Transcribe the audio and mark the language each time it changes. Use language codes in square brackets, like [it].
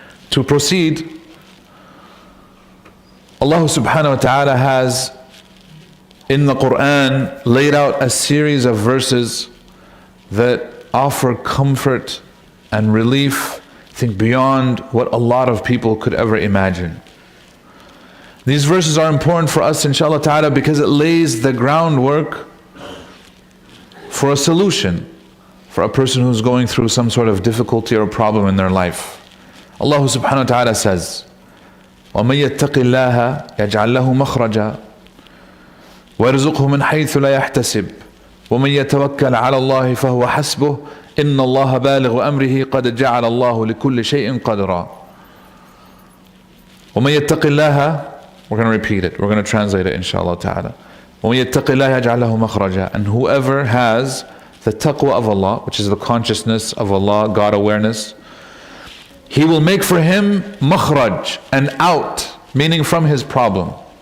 [en] To proceed, Allah subhanahu wa ta'ala has in the Quran laid out a series of verses that offer comfort and relief, I think, beyond what a lot of people could ever imagine. These verses are important for us, inshallah ta'ala, because it lays the groundwork for a solution for a person who's going through some sort of difficulty or problem in their life. Allah subhanahu wa ta'ala says, [ar] وَمَن يَتَّقِ اللَّهَ يَجْعَلْ لَهُ مَخْرَجًا وَيَرْزُقْهُ مِنْ حَيْثُ لَا يَحْتَسِبُ وَمَن يَتَوَكَّلْ عَلَى اللَّهِ فَهُوَ حَسْبُهُ إِنَّ اللَّهَ بَالِغُ أَمْرِهِ قَدْ جَعَلَ اللَّهُ لِكُلِّ شَيْءٍ قَدْرًا. وَمَن يَتَّقِ اللَّهَ, [en] we're going to repeat it, we're going to translate it inshallah ta'ala. [ar] وَمَن يَتَّقِ اللَّهَ يَجْعَلْ لَهُ مَخْرَجًا. [en] And whoever has the taqwa of Allah, which is the consciousness of Allah, God awareness, He will make for him makhraj, an out, meaning from his problem.